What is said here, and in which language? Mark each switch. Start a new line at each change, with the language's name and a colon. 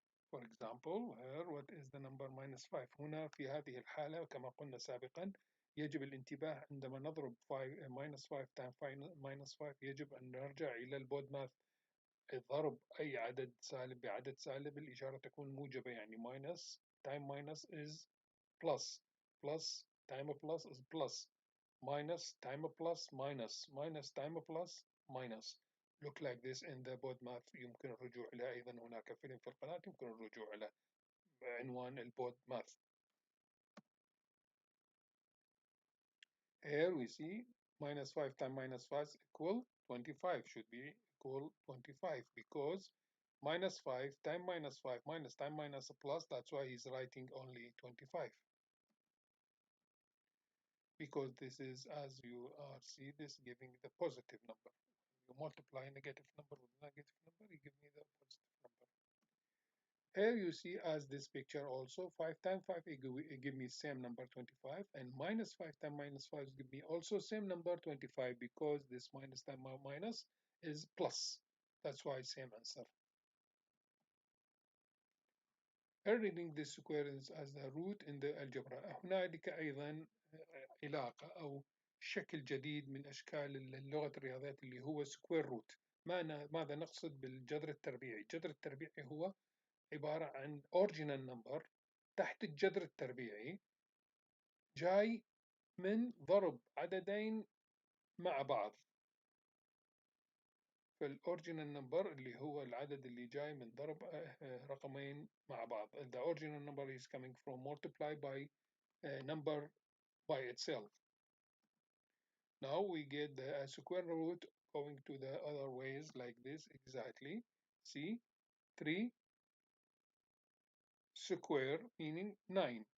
English: For example, here what is the number -5.
Arabic: هنا في هذه الحالة كما قلنا سابقا يجب الانتباه عندما نضرب -5 times -5 يجب أن نرجع إلى البود ماث. ضرب أي عدد سالب بعدد سالب الإشارة تكون موجبة، يعني
English: minus time minus is plus, plus time plus is plus, minus time plus minus,
Arabic: minus time plus minus.
English: Look like this in the board math.
Arabic: يمكن الرجوع إلى أيضا هناك فيلم في القناة يمكن الرجوع إلى عنوان البود math.
English: Here we see -5 times -5 equal 25, should be equal 25 because -5 times -5 minus time minus a plus, that's why he's writing only 25. Because this is, as you are see this giving the positive number. You multiply negative number with negative number, you give me the positive number. Here you see as this picture also 5 times 5 it give me same number 25, and -5 times -5 give me also same number 25 because this minus times minus is plus. That's why same answer. Here reading this sequence as the root in the algebra.
Arabic: هنالك أيضا علاقة أو شكل جديد من أشكال اللغة الرياضيات اللي هو سكوير روت. ماذا نقصد بالجذر التربيعي؟ الجذر التربيعي هو عبارة عن
English: original number
Arabic: تحت الجذر التربيعي جاي من ضرب عددين مع بعض. فالأوريجينال نمبر اللي هو العدد اللي جاي من ضرب رقمين مع بعض.
English: The original number is coming from multiply by number by itself. Now we get the square root going to the other ways like this exactly. See, 3 square meaning 9.